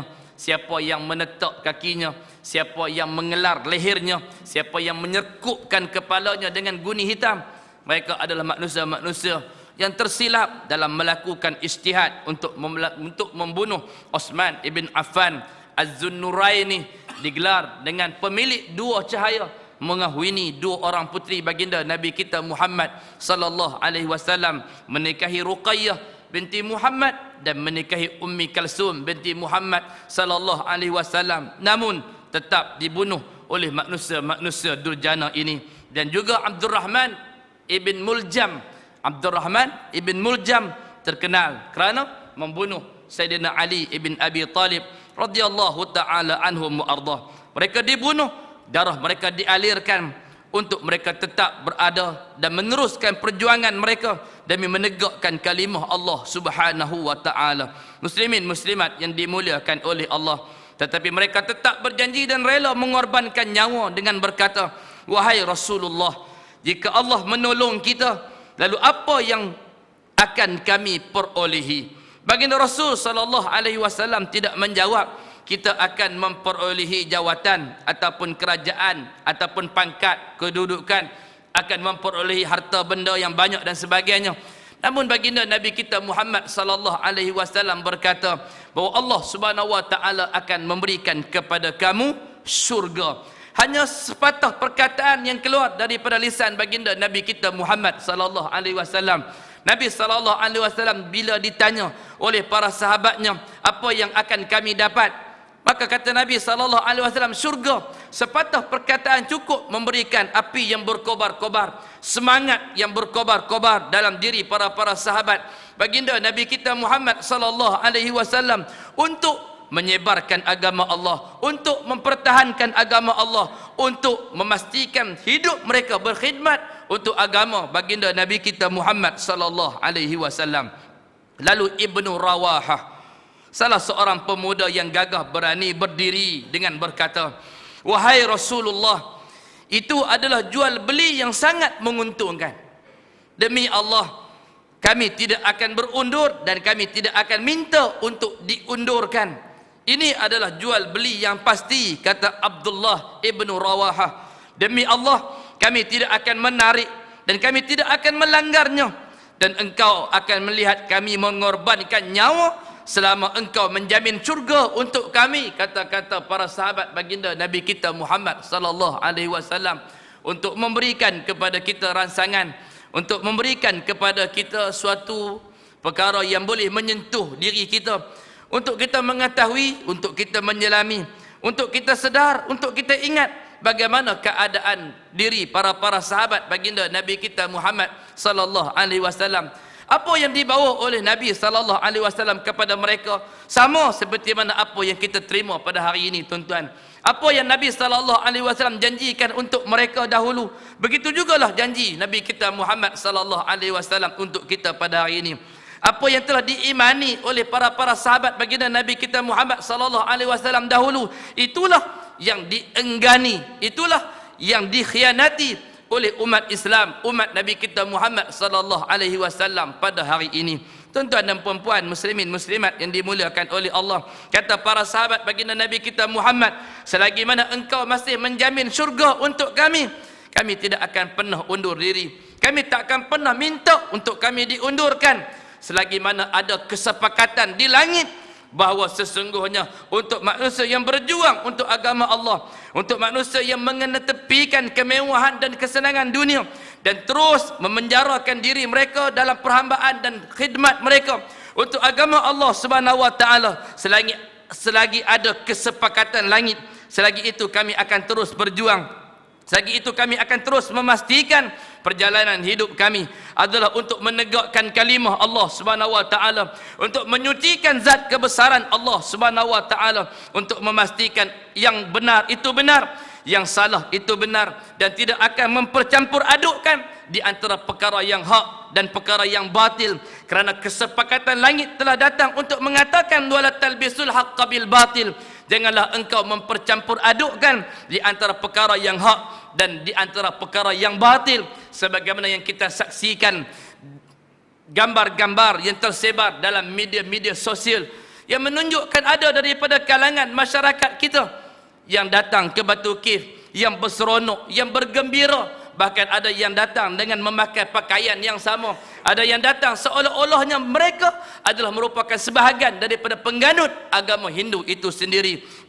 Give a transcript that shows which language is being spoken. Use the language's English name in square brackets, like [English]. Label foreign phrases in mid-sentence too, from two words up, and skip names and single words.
[Malay] Siapa yang menetak kakinya, siapa yang mengelar lehernya, siapa yang menyerkupkan kepalanya dengan guni hitam, mereka adalah manusia-manusia yang tersilap dalam melakukan ijtihad untuk membunuh Utsman ibn Affan. Az-Zunnuraini digelar dengan pemilik dua cahaya, mengahwini dua orang puteri baginda Nabi kita Muhammad [Arabic] صلى الله عليه وسلم, [Malay] menikahi Ruqayyah binti Muhammad dan menikahi Ummi Kalsum binti Muhammad [Arabic] صلى الله عليه وسلم, [Malay] namun tetap dibunuh oleh manusia-manusia durjana ini. Dan juga Abdurrahman ibn Muljam, Abdurrahman ibn Muljam terkenal kerana membunuh Sayyidina Ali ibn Abi Talib [Arabic] رضي الله تعالى عنهم وأرضاه. [Malay] Mereka dibunuh, darah mereka dialirkan untuk mereka tetap berada dan meneruskan perjuangan mereka demi menegakkan kalimah Allah [Arabic] سبحانه وتعالى. [Malay] Muslimin muslimat yang dimuliakan oleh Allah, tetapi mereka tetap berjanji dan rela mengorbankan nyawa dengan berkata, wahai Rasulullah, jika Allah menolong kita, lalu apa yang akan kami perolehi? Baginda Rasul [Arabic] صلى الله عليه وسلم [Malay] tidak menjawab kita akan memperolehi jawatan ataupun kerajaan ataupun pangkat kedudukan, akan memperolehi harta benda yang banyak dan sebagainya. Namun baginda Nabi kita Muhammad [Arabic] صلى الله عليه وسلم [Malay] berkata bahawa Allah [Arabic] سبحانه وتعالى [Malay] akan memberikan kepada kamu syurga. Hanya sepatah perkataan yang keluar daripada lisan baginda Nabi kita Muhammad [Arabic] صلى الله عليه وسلم. [Malay] Nabi [Arabic] صلى الله عليه وسلم [Malay] bila ditanya oleh para sahabatnya, apa yang akan kami dapat? Maka kata Nabi [Arabic] صلى الله عليه وسلم, [Malay] syurga. Sepatah perkataan cukup memberikan api yang berkobar-kobar, semangat yang berkobar-kobar dalam diri para sahabat baginda Nabi kita Muhammad [Arabic] صلى الله عليه وسلم [Malay] untuk menyebarkan agama Allah, untuk mempertahankan agama Allah, untuk memastikan hidup mereka berkhidmat untuk agama baginda Nabi kita Muhammad [Arabic] صلى الله عليه وسلم. [Malay] Lalu Ibnu Rawahah, salah seorang pemuda yang gagah berani berdiri dengan berkata, wahai Rasulullah, itu adalah jual beli yang sangat menguntungkan. Demi Allah, kami tidak akan berundur dan kami tidak akan minta untuk diundurkan. Ini adalah jual beli yang pasti, kata Abdullah ibnu Rawahah. Demi Allah, kami tidak akan menarik dan kami tidak akan melanggarnya. Dan engkau akan melihat kami mengorbankan nyawa selama engkau menjamin syurga untuk kami, kata-kata para sahabat baginda Nabi kita Muhammad [Arabic] صلى الله عليه وسلم, [Malay] untuk memberikan kepada kita rangsangan, untuk memberikan kepada kita suatu perkara yang boleh menyentuh diri kita, untuk kita mengetahui, untuk kita menyelami, untuk kita sedar, untuk kita ingat bagaimana keadaan diri para sahabat baginda Nabi kita Muhammad [Arabic] صلى الله عليه وسلم. [Malay] Apa yang dibawa oleh Nabi [Arabic] صلى الله عليه وسلم [Malay] kepada mereka sama seperti mana apa yang kita terima pada hari ini, tuan-tuan. Apa yang Nabi [Arabic] صلى الله عليه وسلم [Malay] janjikan untuk mereka dahulu, begitu jugalah janji Nabi kita Muhammad [Arabic] صلى الله عليه وسلم [Malay] untuk kita pada hari ini. Apa yang telah diimani oleh para sahabat baginda Nabi kita Muhammad [Arabic] صلى الله عليه وسلم [Malay] dahulu, itulah yang dienggani, itulah yang dikhianati oleh umat Islam, umat Nabi kita Muhammad [Arabic] صلى الله عليه وسلم [Malay] pada hari ini. Tuan-tuan dan puan-puan, muslimin muslimat yang dimuliakan oleh Allah, kata para sahabat baginda Nabi kita Muhammad, selagi mana engkau masih menjamin syurga untuk kami, kami tidak akan pernah undur diri, kami tak akan pernah minta untuk kami diundurkan selagi mana ada kesepakatan di langit bahawa sesungguhnya untuk manusia yang berjuang untuk agama Allah, untuk manusia yang mengenetepikan kemewahan dan kesenangan dunia dan terus memenjarakan diri mereka dalam perhambaan dan khidmat mereka untuk agama Allah [Arabic] سبحانه وتعالى, [Malay] selagi ada kesepakatan langit, selagi itu kami akan terus berjuang, selagi itu kami akan terus memastikan perjalanan hidup kami adalah untuk menegakkan kalimah Allah [Arabic] سبحانه وتعالى, [Malay] untuk menyucikan zat kebesaran Allah [Arabic] سبحانه وتعالى, [Malay] untuk memastikan yang benar itu benar, yang salah itu benar, dan tidak akan mempercampur adukkan di antara perkara yang hak dan perkara yang batil, kerana kesepakatan langit telah datang untuk mengatakan [Arabic] ولا تلبسوا الحق بالباطل. [Malay] Janganlah engkau mempercampur adukkan di antara perkara yang hak dan di antara perkara yang batil, sebagaimana yang kita saksikan gambar-gambar yang tersebar dalam media-media sosial yang menunjukkan ada daripada kalangan masyarakat kita yang datang ke Batu Kif, yang berseronok, yang bergembira, bahkan ada yang datang dengan memakai pakaian yang sama, ada yang datang seolah-olahnya mereka adalah merupakan sebahagian daripada pengganut agama Hindu itu sendiri.